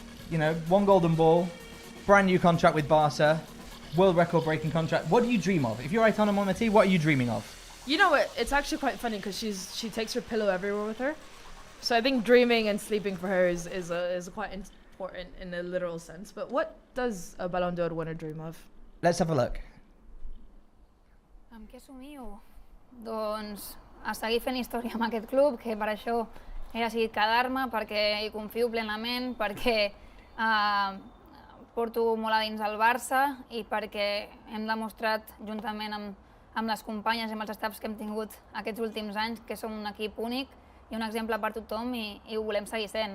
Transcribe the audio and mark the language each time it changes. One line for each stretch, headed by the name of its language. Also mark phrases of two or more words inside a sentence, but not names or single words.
English: 1 golden ball, brand new contract with Barca, world record breaking contract. What do you dream of? If you're Aitana Bonmati, what are you dreaming of? You know what? It's actually quite funny because she takes her pillow everywhere with her. So I think dreaming and sleeping for her is quite important in a literal sense. But what does a Ballon d'Or winner dream of? Let's have a look.
Catalan: Amb què somio? Doncs a seguir fent història amb aquest club, que per això he decidit quedar-me, perquè hi confio plenament, perquè porto molt a dins el Barça i perquè hem demostrat, juntament amb les companyes i amb els staffs que hem tingut aquests últims anys, que som un equip únic i un exemple per tothom i ho volem seguir sent, no?